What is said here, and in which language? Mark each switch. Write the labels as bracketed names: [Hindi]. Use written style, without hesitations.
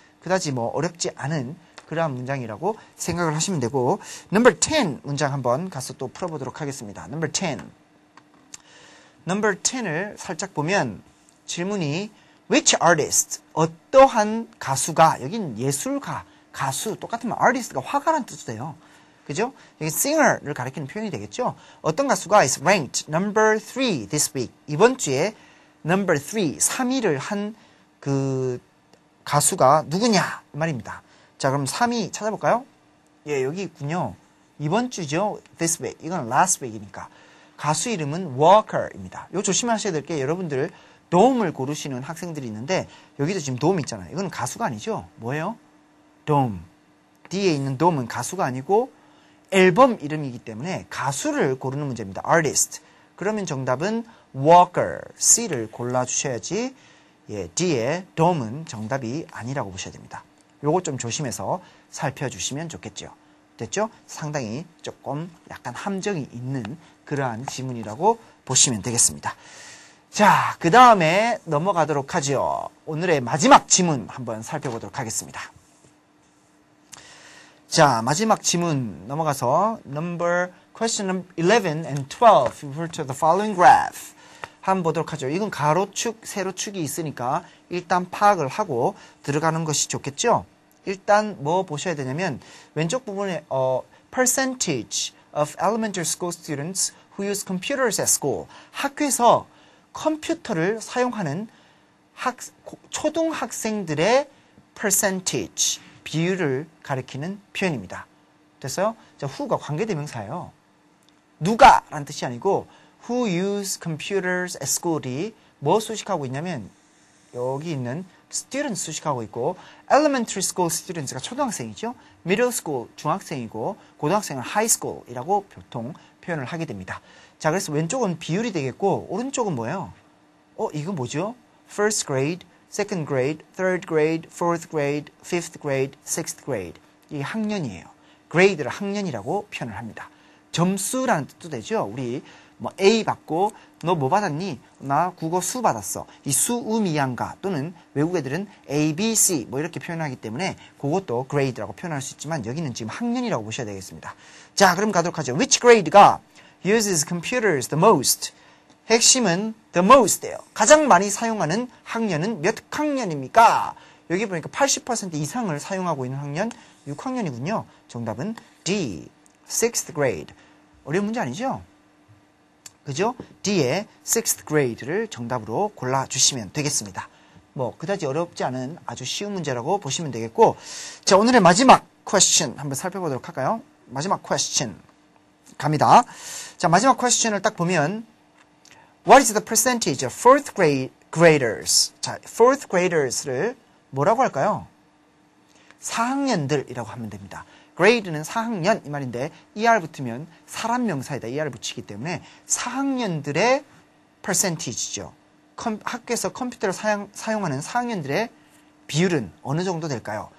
[Korean] 그다지 뭐 어렵지 않은 그러한 문장이라고 생각을 하시면 되고, number 10 문장 한번 가서 또 풀어보도록 하겠습니다. number 10. number 10을 살짝 보면 질문이 [English] which artist, [Korean] 어떠한 가수가, 여긴 예술가, 가수, 똑같으면 artist가 화가라는 뜻도 돼요. 그죠? 여기 singer를 가리키는 표현이 되겠죠? 어떤 가수가 [English] is ranked number 3 this week. [Korean] 이번 주에 number 3, 3위를 한 그 가수가 누구냐? 말입니다. 자, 그럼 3위 찾아볼까요? 예, 여기 있군요. 이번 주죠? this week. 이건 last week이니까. 가수 이름은 Walker입니다. 이거 조심하셔야 될 게, 여러분들 돔을 고르시는 학생들이 있는데 여기도 지금 돔 있잖아요. 이건 가수가 아니죠? 뭐예요? 돔. D에 있는 돔은 가수가 아니고 앨범 이름이기 때문에 가수를 고르는 문제입니다. artist. 그러면 정답은 Walker, C를 골라주셔야지, 예, D의 돔은 정답이 아니라고 보셔야 됩니다. 요거 좀 조심해서 살펴주시면 좋겠죠. 됐죠? 상당히 조금 약간 함정이 있는 그러한 지문이라고 보시면 되겠습니다. 자, 그 다음에 넘어가도록 하죠. 오늘의 마지막 지문 한번 살펴보도록 하겠습니다. 자, 마지막 지문 넘어가서 [English] question 11 and 12 refer to the following graph. [Korean] 한번 보도록 하죠. 이건 가로축, 세로축이 있으니까 일단 파악을 하고 들어가는 것이 좋겠죠? 일단 뭐 보셔야 되냐면 왼쪽 부분에 [English] percentage of elementary school students who use computers at school. [Korean] 학교에서 컴퓨터를 사용하는 초등학생들의 percentage, 비율을 가리키는 표현입니다. 됐어요? 자, who가 관계대명사예요. 누가 라는 뜻이 아니고 [English] who use computers at school [Korean] 이 뭐 수식하고 있냐면 여기 있는 students 수식하고 있고, elementary school students가 초등학생이죠. middle school 중학생이고, 고등학생은 high school이라고 보통 표현을 하게 됩니다. 자, 그래서 왼쪽은 비율이 되겠고 오른쪽은 뭐예요? 이거 뭐죠? [English] first grade, second grade, third grade, fourth grade, fifth grade, sixth grade. [Korean] 이 학년이에요. grade를 학년이라고 표현을 합니다. 점수라는 뜻도 되죠. 우리 뭐 A 받고 너 뭐 받았니? 나 국어 수 받았어. 이 수음이양가 또는 외국 애들은 A, B, C 뭐 이렇게 표현하기 때문에 그것도 grade라고 표현할 수 있지만 여기는 지금 학년이라고 보셔야 되겠습니다. [English] 자, 그럼 가도록 하죠. Which grade가 uses computers the most? [Korean] 핵심은 the most예요. 가장 많이 사용하는 학년은 몇 학년입니까? 여기 보니까 80% 이상을 사용하고 있는 학년 6학년이군요. 정답은 D, 6th grade. 어려운 문제 아니죠? 그죠? D의 6th grade를 정답으로 골라주시면 되겠습니다. 뭐 그다지 어렵지 않은 아주 쉬운 문제라고 보시면 되겠고, 자, 오늘의 마지막 question 한번 살펴보도록 할까요? 마지막 question 갑니다. 자, 마지막 question을 딱 보면 [English] What is the percentage of fourth graders? [Korean] 자, fourth graders를 뭐라고 할까요? 4학년들이라고 하면 됩니다. grade는 4학년 이 말인데 ER 붙으면 사람 명사에다 ER 붙이기 때문에 4학년들의 percentage죠. 학교에서 컴퓨터를 사용하는 4학년들의 비율은 어느 정도 될까요?